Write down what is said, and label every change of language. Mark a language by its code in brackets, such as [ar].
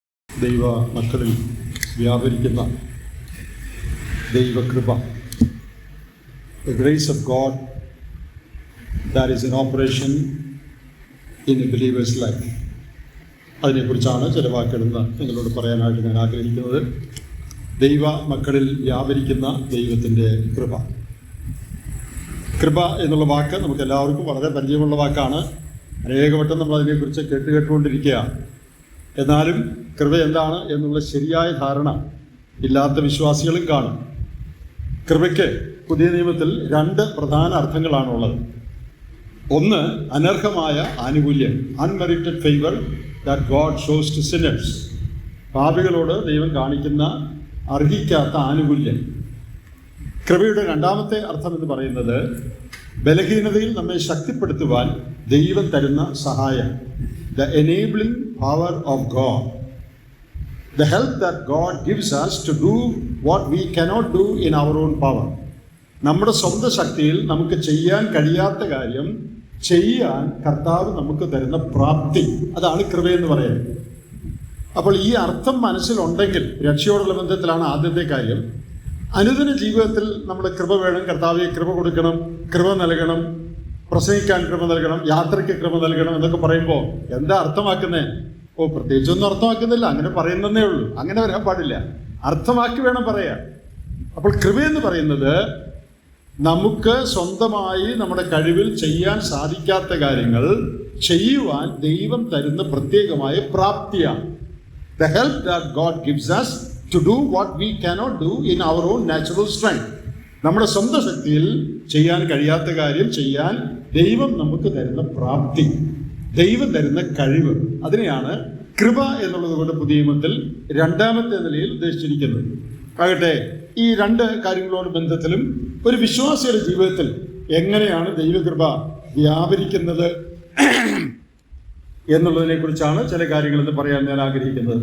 [ml] ദൈവ മക്കളിൽ വ്യാപരിക്കുന്ന ദൈവകൃപ, [en] the grace of God that is in operation in a believer's life. [ml] അതിനെക്കുറിച്ചാണ് ചില വാക്കുകളെന്ന് നിങ്ങളോട് പറയാനായിട്ട് ഞാൻ ആഗ്രഹിക്കുന്നത്. ദൈവ മക്കളിൽ വ്യാപരിക്കുന്ന ദൈവത്തിൻ്റെ കൃപ. കൃപ എന്നുള്ള വാക്ക് നമുക്ക് എല്ലാവർക്കും വളരെ പരിചയമുള്ള വാക്കാണ്. അനേകവട്ടം നമ്മൾ അതിനെക്കുറിച്ച് കേട്ടുകൊണ്ടിരിക്കുക. എന്നാലും കൃപ എന്താണ് എന്നുള്ള ശരിയായ ധാരണ ഇല്ലാത്ത വിശ്വാസികളും കാണും. കൃപയ്ക്ക് പുതിയ നിയമത്തിൽ രണ്ട് പ്രധാന അർത്ഥങ്ങളാണുള്ളത്. ഒന്ന്, അനർഹമായ ആനുകൂല്യം, [en] Unmerited favour that God shows to sinners. [ml] പാപികളോട് ദൈവം കാണിക്കുന്ന അർഹിക്കാത്ത ആനുകൂല്യം. കൃപയുടെ രണ്ടാമത്തെ അർത്ഥം എന്ന് പറയുന്നത് ബലഹീനതയിൽ നമ്മെ ശക്തിപ്പെടുത്തുവാൻ ദൈവം തരുന്ന സഹായം, [en] the enabling power of God, the help that God gives us to do what we cannot do in our own power. [ml] നമ്മുടെ സ്വന്തം ശക്തിയിൽ നമുക്ക് ചെയ്യാൻ കഴിയാത്ത കാര്യം ചെയ്യാൻ കർത്താവ് നമുക്ക് തരുന്ന പ്രാപ്തി, അതാണ് കൃപയെന്ന് പറയുന്നത്. അപ്പോൾ ഈ അർത്ഥം മനസ്സിലുണ്ടെങ്കിൽ രക്ഷയോടുള്ള ബന്ധത്തിലാണ് ആദ്യത്തെ കാര്യം. അനുദിന ജീവിതത്തിൽ നമ്മുടെ കൃപ വേണം, കർത്താവെ കൃപ കൊടുക്കണം, കൃപ നൽകണം, പ്രസംഗിക്കാൻ കൃപ നൽകണം, യാത്രയ്ക്ക് കൃപ നൽകണം എന്നൊക്കെ പറയുമ്പോൾ എന്താ അർത്ഥമാക്കുന്നത്? പ്രത്യേകിച്ചൊന്നും അർത്ഥമാക്കുന്നില്ല, അങ്ങനെ പറയുന്നതേ ഉള്ളൂ. അങ്ങനെ വരാൻ പാടില്ല, അർത്ഥമാക്കി വേണം പറയാൻ. അപ്പോൾ കൃപയെന്ന് പറയുന്നത് നമുക്ക് സ്വന്തമായി നമ്മുടെ കഴിവിൽ ചെയ്യാൻ സാധിക്കാത്ത കാര്യങ്ങൾ ചെയ്യുവാൻ ദൈവം തരുന്ന പ്രത്യേകമായ പ്രാപ്തിയാണ്. [en] The help that God gives us to do what we cannot do in our own natural strength. [ml] നമ്മുടെ സ്വന്തം ശക്തിയിൽ ചെയ്യാൻ കഴിയാത്ത കാര്യം ചെയ്യാൻ ദൈവം നമുക്ക് തരുന്ന പ്രാപ്തി, ദൈവം തരുന്ന കഴിവ്, അതിനെയാണ് കൃപ എന്നുള്ളത് കൊണ്ട് പുതിയ നിയമത്തിൽ രണ്ടാമത്തെ നിലയിൽ ഉദ്ദേശിച്ചിരിക്കുന്നത്. ആകട്ടെ, ഈ രണ്ട് കാര്യങ്ങളോട് ബന്ധത്തിലും ഒരു വിശ്വാസിയുടെ ജീവിതത്തിൽ എങ്ങനെയാണ് ദൈവകൃപ വ്യാപരിക്കുന്നത് എന്നുള്ളതിനെ കുറിച്ചാണ് ചില കാര്യങ്ങളെന്ന് പറയാൻ ഞാൻ ആഗ്രഹിക്കുന്നത്.